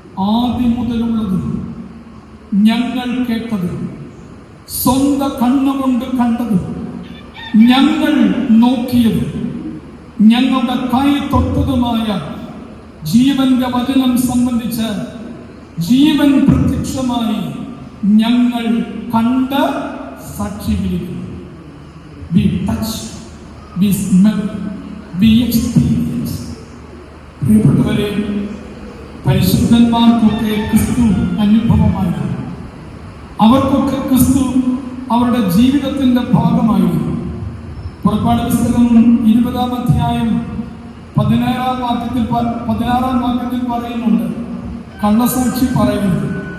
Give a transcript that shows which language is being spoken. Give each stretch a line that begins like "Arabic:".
Malayalam: ആദ്യം മുതലുള്ളത്, ഞങ്ങൾ കേട്ടത്, സ്വന്തം കണ്ണുകൊണ്ട് കണ്ടത്, ഞങ്ങൾ നോക്കിയത്, ഞങ്ങളുടെ കൈ തൊട്ടതുമായ ജീവന്റെ വചനം സംബന്ധിച്ച് ജീവൻ പ്രത്യക്ഷമായി ഞങ്ങൾ കണ്ട് സാക്ഷി വിളിക്കുന്നു.
English: We touch, we smell, we experience.
Malayalam: പ്രിയപ്പെട്ടവരെ, പരിശുദ്ധന്മാർക്കൊക്കെ ക്രിസ്തു അനുഭവമായിരുന്നു. അവർക്കൊക്കെ ക്രിസ്തു അവരുടെ ജീവിതത്തിന്റെ ഭാഗമായിരുന്നു. പുറപ്പാട് പുസ്തകം 20-ാം അധ്യായം 16-ാം വാക്യത്തിൽ പറയുന്നുണ്ട്, കള്ളസാക്ഷി പറയുന്നത്.